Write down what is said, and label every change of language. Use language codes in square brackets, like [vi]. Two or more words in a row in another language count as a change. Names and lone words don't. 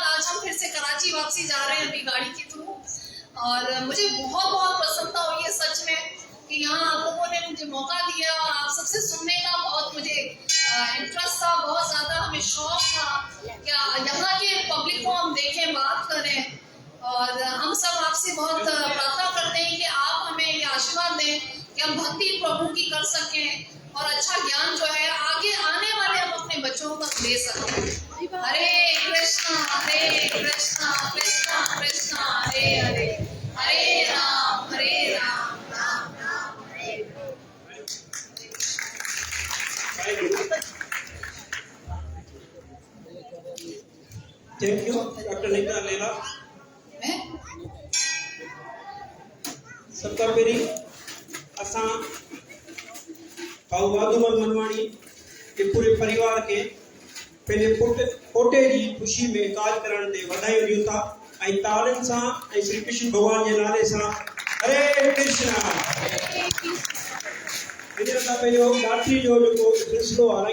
[hi] आज हम फिर से कराची वापसी जा रहे हैं अभी गाड़ी के थ्रू, और मुझे बहुत बहुत प्रसन्नता हुई है सच में कि यहाँ आप लोगों ने मुझे मौका दिया और आप सबसे सुनने का बहुत मुझे इंटरेस्ट था, बहुत ज्यादा हमें शौक था कि यहाँ के पब्लिक को हम देखें, बात करें। और हम सब आपसे बहुत प्रार्थना करते हैं कि आप हमें ये आशीर्वाद दें कि हम भक्ति प्रभु की कर सकें और अच्छा ज्ञान जो है आगे आने वाले हम अपने बच्चों तक दे सकें। [sa] हरे कृष्णा कृष्णा कृष्णा हरे हरे, हरे राम राम राम हरे। [en] Thank you डॉक्टर निकिता लेला। [sd] सबका पहिरीं असां भाऊ वाधूमल मनवाणी [hi] के पूरे परिवार के [sd] पंहिंजे पोटे जी ख़ुशी में काज करण ते वाधायूं ॾियूं था ऐं तालियुनि सां ऐं श्री कृष्ण भगवान जे नाले सां [sa] हरे कृष्णा। [sd] हिन खां पंहिंजो लाठी जो जेको सिलसिलो हलाईंदा